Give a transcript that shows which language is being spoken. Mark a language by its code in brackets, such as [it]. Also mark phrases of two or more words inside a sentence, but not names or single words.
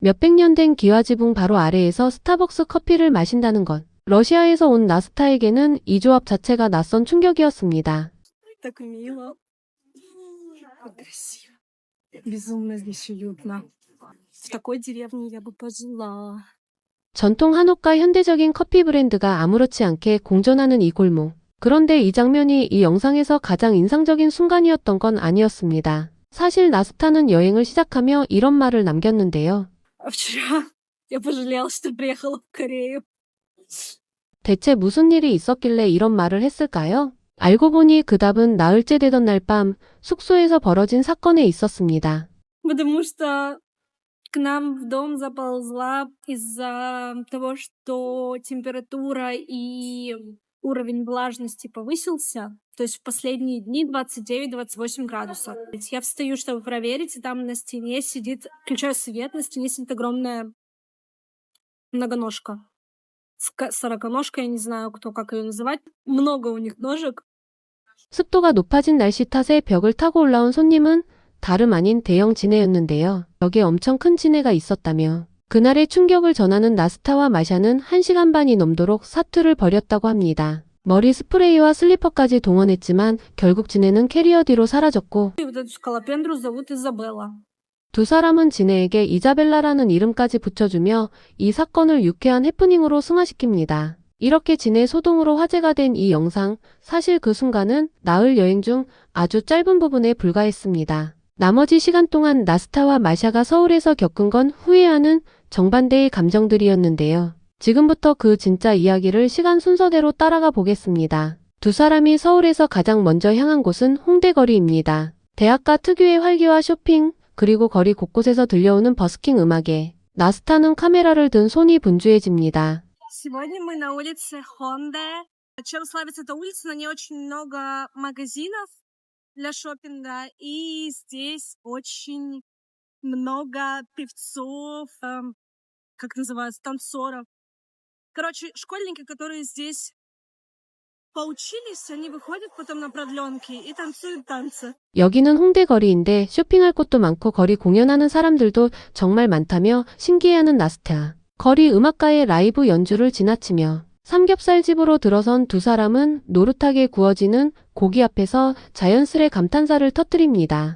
[ko] 몇백 년 된 기와지붕 바로 아래에서 스타벅스 커피를 마신다는 것. 러시아에서 온 나스타에게는 이 조합 자체가 낯선 충격이었습니다. [ru] Так мило. Как красиво. Безумно здесь уютно. В такой деревне я бы пожила. [ko] 전통 한옥과 현대적인 커피 브랜드가 아무렇지 않게 공존하는 이 골목. 그런데 이 장면이 이 영상에서 가장 인상적인 순간이었던 건 아니었습니다. 사실 나스타는 여행을 시작하며 이런 말을 남겼는데요. [ru] А вчера я пожалела, что приехала в Корею. [ko] 대체 무슨 일이 있었길래 이런 말을 했을까요? 알고 보니 그 답은 나흘째 되던 날 밤 숙소에서 벌어진 사건에 있었습니다. [ru] Потому что к нам в дом заползла из-за того, что температура и уровень влажности повысился. То есть в последние дни 29-28 градусов. Ведь я встаю, чтобы проверить, и там на стене сидит, включаю свет, на стене сидит огромная многоножка. Сороконожка, я не знаю, кто как ее называть. Много у них ножек. [ko] 습도가 높아진 날씨 탓에 벽을 타고 올라온 손님은 다름 아닌 대형 진해였는데요. 벽에 엄청 큰 진해가 있었다며 그날의 충격을 전하는 나스타와 마샤는 1시간 반이 넘도록 사투를 벌였다고 합니다. 머리 스프레이와 슬리퍼까지 동원했지만 결국 진해는 캐리어 뒤로 사라졌고 [ru] И вот эту скалопендру зовут Изабелла. [ko] 두 사람은 진해에게 이자벨라라는 이름까지 붙여주며 이 사건을 유쾌한 해프닝으로 승화시킵니다. 이렇게 진해 소동으로 화제가 된 이 영상, 사실 그 순간은 나흘 여행 중 아주 짧은 부분에 불과했습니다. 나머지 시간 동안 나스타와 마샤가 서울에서 겪은 건 후회하는 정반대의 감정들이었는데요. 지금부터 그 진짜 이야기를 시간 순서대로 따라가 보겠습니다. 두 사람이 서울에서 가장 먼저 향한 곳은 홍대거리입니다. 대학가 특유의 활기와 쇼핑, 그리고 거리 곳곳에서 들려오는 버스킹 음악에 나스타는 카메라를 든 손이 분주해집니다. [ru] Сегодня мы на улице Хонде. Чем славится эта улица? На ней очень много магазинов для шопинга, и здесь очень много певцов, как называется, танцоров. Короче, школьники, которые здесь поучились, они выходят потом на продленки и танцуют танцы. [ko] 여기는 홍대거리인데 쇼핑할 곳도 많고 거리 공연하는 사람들도 정말 많다며 신기해하는 나스타. 거리 음악가의 라이브 연주를 지나치며 삼겹살집으로 들어선 두 사람은 노릇하게 구워지는 고기 앞에서 자연스레 감탄사를 터뜨립니다.